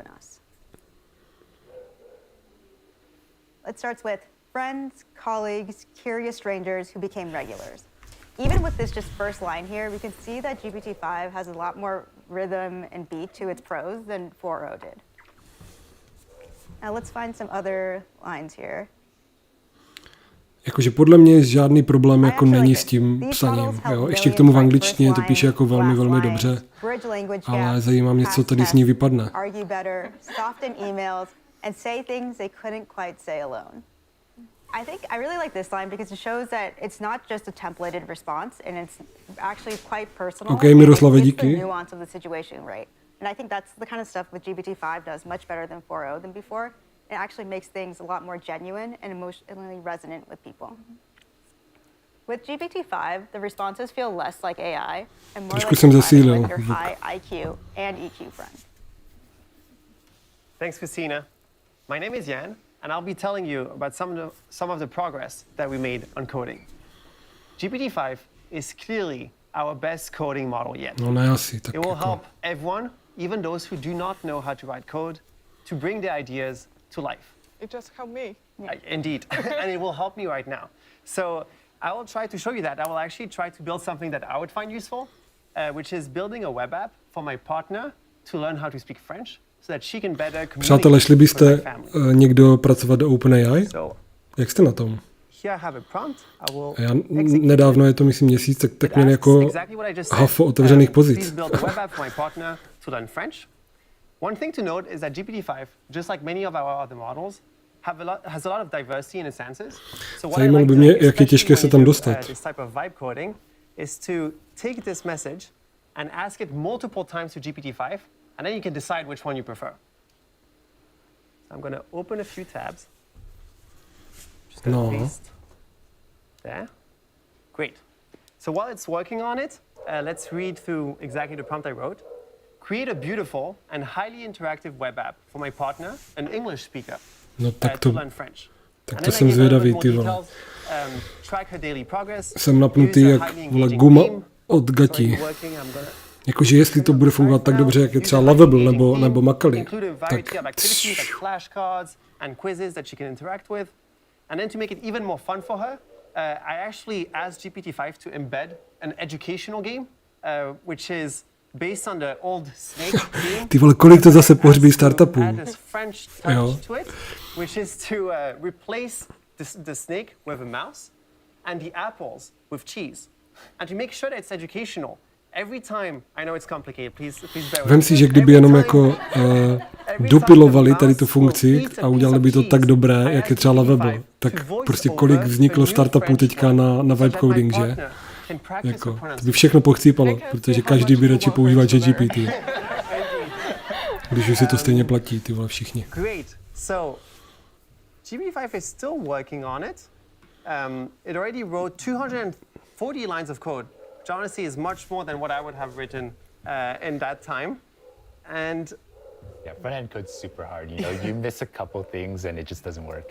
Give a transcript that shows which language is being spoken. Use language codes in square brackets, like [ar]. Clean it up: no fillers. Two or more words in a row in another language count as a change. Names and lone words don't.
[en] It starts with friends, colleagues, curious strangers who became regulars. Even with this just first line here, we can see that GPT-5 has a lot more rhythm and beat to its prose than 4.0 did. Now let's find some other lines here. [cs] Jakože podle mě žádný problém jako není s tím psaním. Jo? Ještě k tomu v angličtině to píše jako velmi, velmi dobře. Ale zajímá mě, co tady s ní vypadne. [en] I really like this line because it shows that it's not just a templated response and it's actually quite personal. [cs] Okay, Miroslave, díky. [en] The nuance of the situation, right? And I think that's the kind of stuff that GPT-5 does much better than 4.0 than before. It actually makes things a lot more genuine and emotionally resonant with people. With GPT-5, the responses feel less like AI and more like your high IQ and EQ friend. Thanks, Christina. My name is Jan, and I'll be telling you about some of the progress that we made on coding. GPT-5 is clearly our best coding model yet. [cs] No, ne asi, tak [en] it will help everyone, even those who do not know how to write code, to bring their ideas to life. It just helped me. Indeed, and it will help me right now. So I will try to show you that. I will actually try to build something that I would find useful, which is building a web app for my partner to learn how to speak French, so that she can better communicate. [cs] Přátelé, šli byste někdo pracovat do OpenAI? Jak jste na tom? Já nedávno, je to myslím měsíc, tak měli jako hafo otevřených pozic. [en] One thing to note is that GPT-5, just like many of our other models, has a lot of diversity in its answers. So what I like to do, especially this type of vibe coding, is to take this message and ask it multiple times to GPT-5, and then you can decide which one you prefer. So I'm going to open a few tabs. Just going to paste there. Great. So while it's working on it, let's read through exactly the prompt I wrote. Create a beautiful and highly interactive web app for my partner, an English speaker, to learn French. [cs] Tak to jsem zvědavý, ty vole. Jsem napnutý jak vole guma od gatí. Jakože jestli to bude fungovat tak dobře, jak je třeba Lovable nebo Macaulay, tak... [en] And then to make it even more fun for her, I actually asked GPT-5 to embed an educational game, which is based on the old Snake game. [cs] Ty vole, kolik to zase pohřbí startupů. [en] Add this French touch to it, which is to replace the snake with a mouse and the apples with cheese. And to make sure that it's educational, every time, I know it's complicated, please bear with me. [cs] Vem si, že kdyby jenom jako dopilovali tady tu funkci a udělali by to tak dobré, jak je třeba Lovable, tak prostě kolik vzniklo startupů teďka na [en] vibe coding, [cs] že? Jako, to by všechno pochcípalo, protože každý by radši používal ChatGPT. Když už si to stejně platí, ty vole, všichni. [en] Great. So, GPT-5 is still working on it. It already wrote 240 lines of code, which honestly is much more than what I would have written in that time. And yeah, front-end code's super hard. You know, you miss a couple things and it just doesn't work.